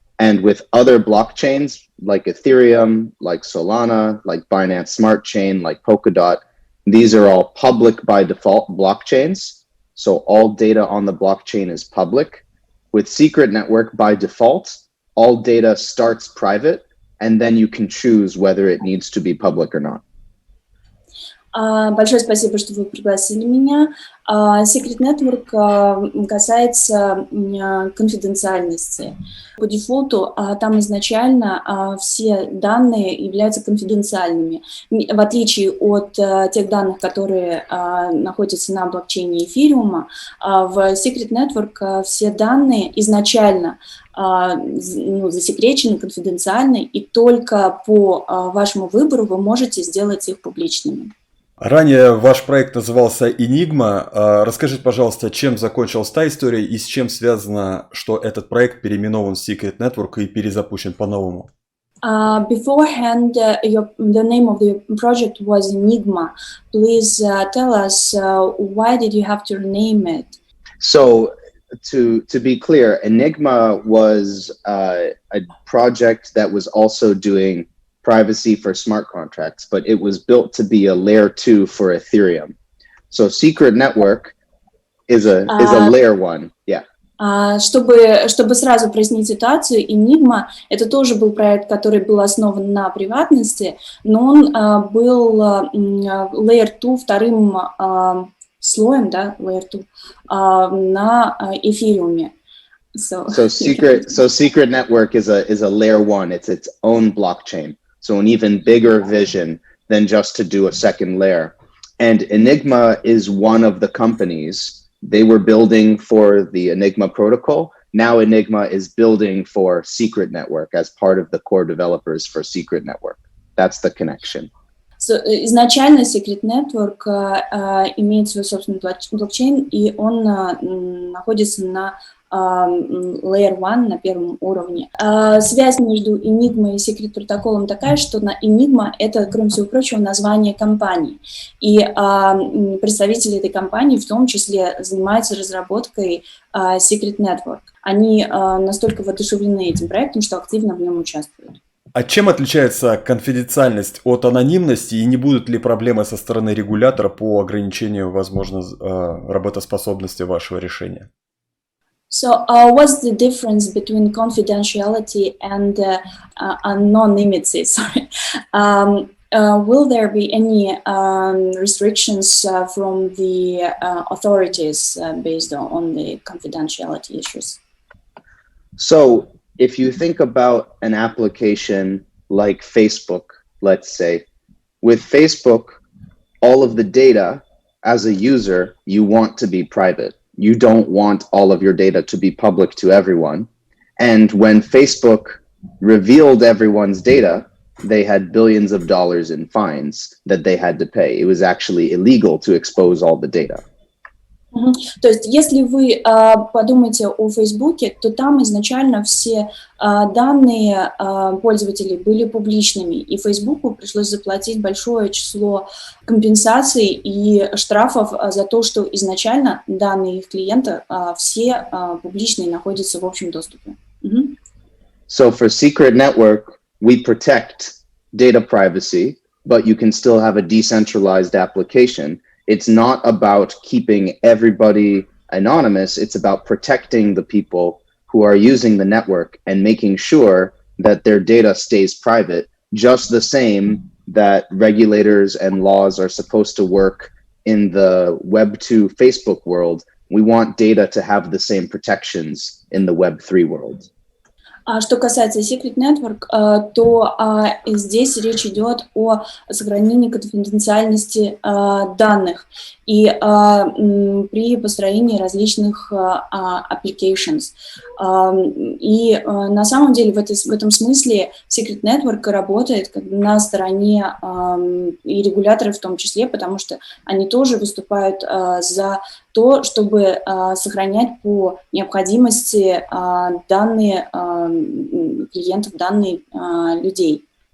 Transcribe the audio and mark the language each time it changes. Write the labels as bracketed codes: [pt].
[en] And with other blockchains like Ethereum, like Solana, like Binance Smart Chain, like Polkadot, these are all public by default blockchains. So all data on the blockchain is public. With Secret Network, by default, all data starts private, and then you can choose whether it needs to be public or not. [ru] Большое спасибо, что вы пригласили меня. Secret Network касается конфиденциальности. По дефолту там изначально все данные являются конфиденциальными. В отличие от тех данных, которые находятся на блокчейне эфириума, в Secret Network все данные изначально засекречены, конфиденциальны, и только по вашему выбору вы можете сделать их публичными. Ранее ваш проект назывался Enigma. Расскажите, пожалуйста, чем закончилась та история и с чем связано, что этот проект переименован в Secret Network и перезапущен по-новому? [en] Beforehand, the name of the project was Enigma. Please tell us why did you have to rename it? So to be clear, Enigma was a project that was also doing privacy for smart contracts, but it was built to be a layer 2 for Ethereum. So Secret Network is a layer 1. Yeah. [ru] Чтобы сразу прояснить ситуацию, Enigma — это тоже был проект, который был основан на приватности, но он был layer 2, вторым слоем, да, layer 2, на эфириуме. [en] So Secret Network is a layer 1. It's its own blockchain. So an even bigger vision than just to do a second layer. And Enigma is one of the companies. They were building for the Enigma protocol. Now Enigma is building for Secret Network as part of the core developers for Secret Network. That's the connection. [ru] Изначально Secret Network имеет свой собственный блокчейн, и он находится на Layer 1, на первом уровне. Связь между Enigma и Secret протоколом такая, что Enigma — это, кроме всего прочего, название компании. И представители этой компании в том числе занимаются разработкой Secret Network. Они настолько воодушевлены этим проектом, что активно в нем участвуют. А чем отличается конфиденциальность от анонимности, и не будут ли проблемы со стороны регулятора по ограничению, возможно, работоспособности вашего решения? [en] So what's the difference between confidentiality and anonymity? Sorry. Will there be any restrictions from the authorities based on the confidentiality issues? So if you think about an application like Facebook, let's say, with Facebook, all of the data as a user, you want to be private. You don't want all of your data to be public to everyone. And when Facebook revealed everyone's data, they had billions of dollars in fines that they had to pay. It was actually illegal to expose all the data. [ru] То есть, если вы подумаете о Фейсбуке, то там изначально все данные пользователей были публичными, и Фейсбуку пришлось заплатить большое число компенсаций и штрафов за то, что изначально данные их клиента все публичные, находятся в общем доступе. [en] So for Secret Network, we protect data privacy, but you can still have a decentralized application. It's not about keeping everybody anonymous. It's about protecting the people who are using the network and making sure that their data stays private, just the same that regulators and laws are supposed to work in the Web2 Facebook world. We want data to have the same protections in the Web3 world. [ru] Что касается Secret Network, то здесь речь идет о сохранении конфиденциальности данных и при построении различных applications. И на самом деле в этом смысле Secret Network работает на стороне и регуляторов в том числе, потому что они тоже выступают за то, чтобы сохранять по необходимости данные клиентов, данные людей.